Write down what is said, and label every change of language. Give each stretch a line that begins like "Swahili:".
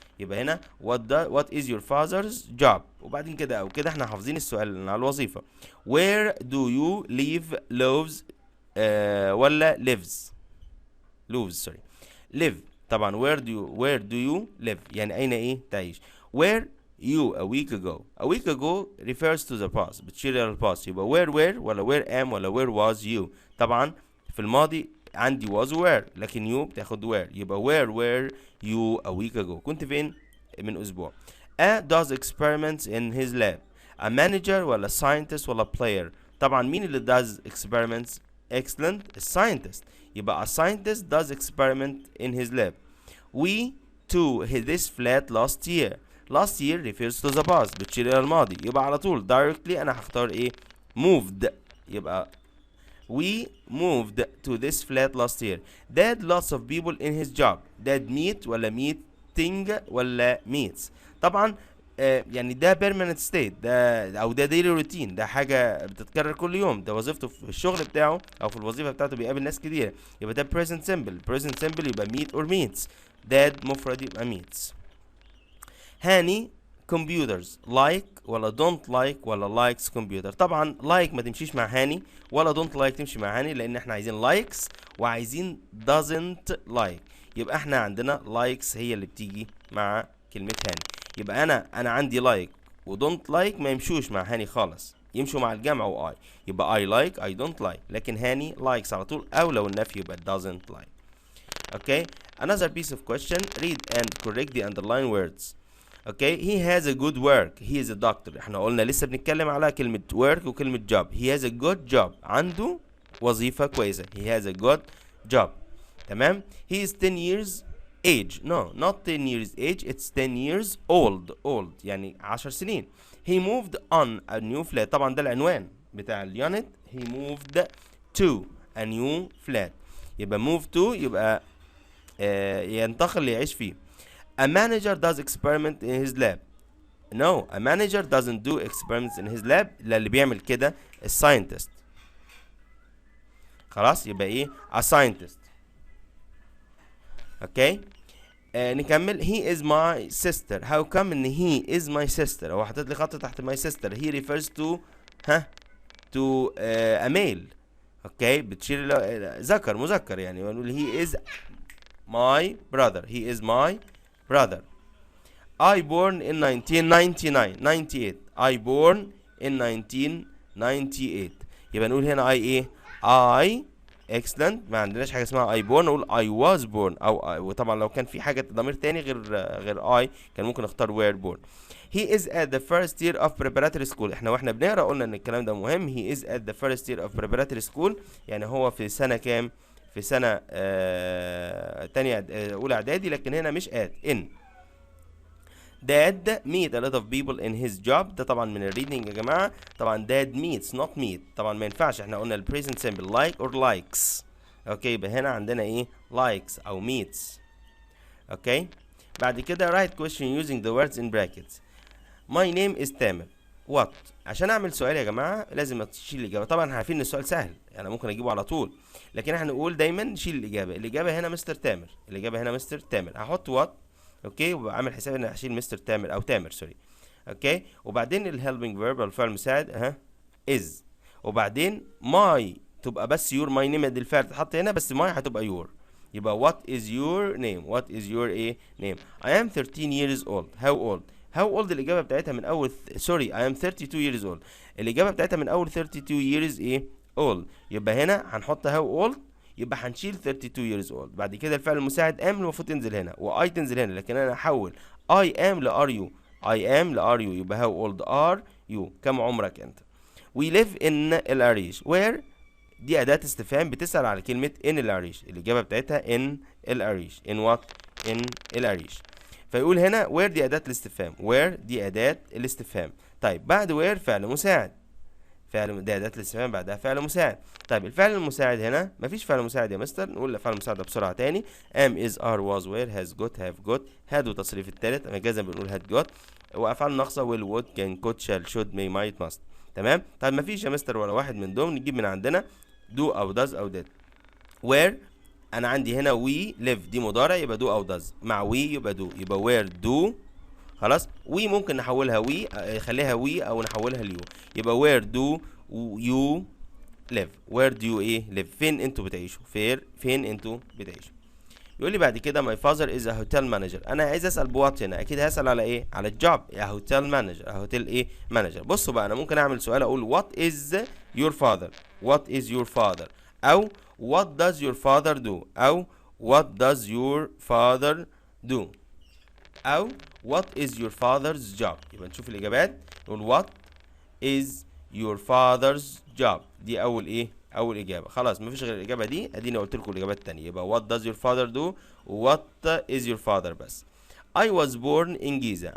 Arabic: يبقى هنا
English: what is your father's job.
Arabic: وبعدين كده او كده احنا حافظين السؤال على الوظيفة.
English: where do you live lives ولا lives sorry live. طبعا where do you live
Arabic: يعني اين ايه تعيش.
English: where you a week ago. A week ago refers to the past،
Arabic: بتشير إلى الpast.
English: يبقى where ولا where am ولا where was you.
Arabic: طبعا في الماضي عندي
English: was were،
Arabic: لكن you بتاخد where.
English: يبقى where were you a week ago.
Arabic: كنت فين من أسبوع.
English: A does experiments in his lab. A manager ولا scientist ولا player. طبعا مين اللي does experiments؟ excellent، scientist. يبقى a scientist does experiment in his lab. We to this flat last year. last year refers to the past،
Arabic: بتشير إلى الماضي. يبقى على طول directly أنا هختار إيه؟ moved.
English: يبقى we moved to this flat last year. Dad lots of people in his job. Dad meet ولا meeting ولا meets.
Arabic: طبعا يعني ده
English: permanent state،
Arabic: ده او ده
English: daily routine،
Arabic: ده حاجه بتتكرر كل يوم، ده وظيفته في الشغل بتاعه او في الوظيفه بتاعته، بيقابل ناس كتير.
English: يبقى ده present simple يبقى meet or meets. dad
Arabic: مفرد يبقى
English: meets. Hani computers like ولا don't like ولا likes computer.
Arabic: طبعا like ما تمشيش مع هاني ولا
English: don't like
Arabic: تمشي مع هاني، لان احنا عايزين likes وعايزين doesn't like. يبقى احنا عندنا likes هي اللي بتيجي مع كلمة هاني. يبقى انا عندي like و
English: don't like
Arabic: ما يمشوش مع هاني خالص، يمشوا مع الجمع و I. يبقى
English: I like I don't like،
Arabic: لكن هاني likes على طول، او لو النفي يبقى
English: doesn't like. Okay, another piece of question. Read and correct the underlined words. Okay, he has a good work. He is a doctor.
Arabic: احنا قلنا لسه بنتكلم على كلمة work وكلمة job.
English: He has a good job.
Arabic: عنده وظيفة كويسة.
English: He has a good job. تمام. He is 10 years age. No, not 10 years age. It's 10 years old.
Arabic: يعني 10 سنين.
English: He moved on a new flat.
Arabic: طبعا ده العنوان بتاع اليونت.
English: He moved to a new flat.
Arabic: يبقى move to يبقى ينتقل يعيش فيه.
English: A manager does experiment in his lab. No, a manager doesn't do experiments in his lab.
Arabic: لا، اللي بيعمل كده scientist. خلاص، يبقى ايه؟
English: a scientist. Okay. نكمل. He is my sister. How come ان he is my sister؟
Arabic: هو حاطط لي خط تحت
English: my sister. He refers to to a male.
Arabic: اوكي، بتشير الى ذكر مذكر، يعني ونقول
English: he is my brother. He is my brother. I born in 1998. I born in 1998.
Arabic: يبقى نقول هنا I ايه؟ I excellent. ما عندناش حاجة اسمها I born، نقول
English: I was born.
Arabic: وطبعا لو كان في حاجة ضمير تاني غير I كان ممكن اختار
English: were born. He is at the first year of preparatory school.
Arabic: واحنا بنقرا قلنا ان الكلام ده مهم.
English: He is at the first year of preparatory school،
Arabic: يعني هو في سنة كام؟ في سنة تانية أولى إعدادي، لكن هنا مش in.
English: Dad meet a lot of people in his job.
Arabic: ده طبعا من الريدنج يا جماعة.
English: طبعا dad meets not meet.
Arabic: طبعا ما ينفعش، احنا قلنا ال present simple like or likes. اوكي، يبقى هنا عندنا ايه؟ likes أو meets.
English: okay,
Arabic: بعد كده
English: write question using the words in brackets. My name is Tamer.
Arabic: What؟ عشان اعمل سؤال يا جماعة لازم تشيل الإجابة. طبعا احنا عارفين ان السؤال سهل، يعني ممكن اجيبه على طول، لكن احنا نقول دايما نشيل الإجابة. الإجابة هنا مستر تامر. الإجابة هنا مستر تامر. هحط what. اوكي، وبعمل حساب ان هشيل مستر تامر او تامر سوري. اوكي، وبعدين الهيلبنج فيرب الفعل المساعد is، وبعدين my تبقى بس your. my name الفعل تتحط هنا بس my هتبقى your.
English: يبقى what is your name. what is your ايه name. I am 13 years old. how old. how old الإجابة بتاعتها من أول sorry I am 32 years old.
Arabic: الإجابة بتاعتها من أول 32 years ايه old. يبقى هنا هنحط how old، يبقى هنشيل
English: 32 years old.
Arabic: بعد كده الفعل المساعد am المفروض تنزل هنا و I تنزل هنا، لكن أنا هحول I am ل
English: are you. I am ل are you. يبقى how old are you.
Arabic: كم عمرك أنت.
English: We live in العريش.
Arabic: where دي أداة استفهام بتسأل على كلمة in العريش. الإجابة بتاعتها in العريش. in what. in العريش. فيقول هنا where دي أداة الاستفهام. where دي أداة الاستفهام. طيب بعد where فعل مساعد. فعل دي أداة الاستفهام بعدها فعل مساعد. طيب الفعل المساعد هنا مفيش فعل مساعد يا مستر. نقول الفعل المساعد ده بسرعة تاني.
English: am is are was were has got have got
Arabic: had وتصريف التالت مجازا بنقول had got، وأفعال ناقصة
English: will would can could shall should may might must.
Arabic: تمام. طيب مفيش يا مستر ولا واحد من دول، نجيب من عندنا do أو does أو did. where أنا عندي هنا we live دي مضارع يبقى do أو does، مع we يبقى do، يبقى
English: where do.
Arabic: خلاص، we ممكن نحولها we خليها we أو نحولها ليو.
English: يبقى where do you live. where do you ايه live.
Arabic: فين انتوا بتعيشوا.
English: فين انتوا بتعيشوا.
Arabic: بيقول لي بعد كده
English: my father is a hotel manager.
Arabic: انا عايز اسال بوات هنا، اكيد هسال على ايه؟ على الجوب، يا هوتيل مانجر، هوتيل ايه مانجر.
English: بصوا بقى، انا ممكن اعمل سؤال اقول what is your father، what is your father، او what does your father do، او what does your father do، او what is your father's job.
Arabic: يبقى نشوف الاجابات، نقول
English: what is your father's job،
Arabic: دي اول ايه؟ اول اجابه. خلاص مفيش غير الاجابه دي، اديني قلت لكم الاجابات التانية.
English: يبقى what does your father do و what is your father بس. I was born in Giza.